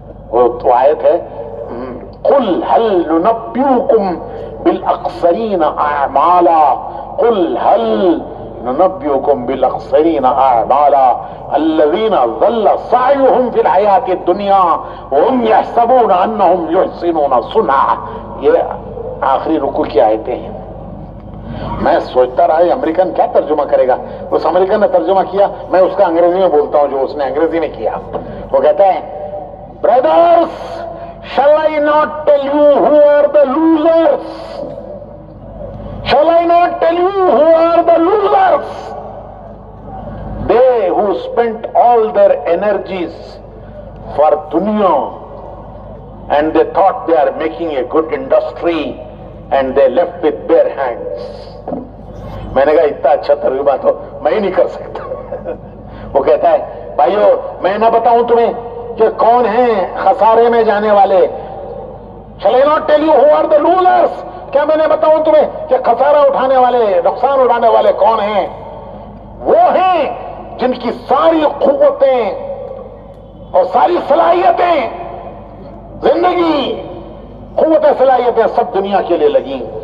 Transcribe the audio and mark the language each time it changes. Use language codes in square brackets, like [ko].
[ur] وہ تو آیت ہے [ar] قل هل ننبئكم بالاخسرین اعمالا، قل هل ننبئكم بالاخسرین اعمالا الذین ضل سعیهم فی الحیاۃ الدنیا وهم یحسبون انهم یحسنون صنعا. [ur] یہ آخری رکوع کی آیتیں ہیں. میں سوچتا رہا یہ امریکن کیا ترجمہ کرے گا. اس امریکن نے ترجمہ کیا، میں اس کا انگریزی میں بولتا ہوں جو اس نے انگریزی میں کیا. وہ کہتا ہے [en] brothers, shall I not tell you who are the losers? Shall I not tell you who are the losers? They who spent all their energies for dunya and they thought they are making a good industry and they left with bare hands. [ur] میں نے کہا اتنا اچھا ترجمہ تو میں ہی نہیں کر سکتا. وہ کہتا ہے بھائیو میں نہ بتاؤں تمہیں کہ کون ہیں خسارے میں جانے والے. [en] Shall I not tell you who are the losers? [ur] کیا میں نے بتاؤں تمہیں کہ خسارہ اٹھانے والے، نقصان اٹھانے والے کون ہیں؟ وہ ہیں جن کی ساری قوتیں اور ساری صلاحیتیں، زندگی، قوتیں، صلاحیتیں سب دنیا کے لیے لگیں.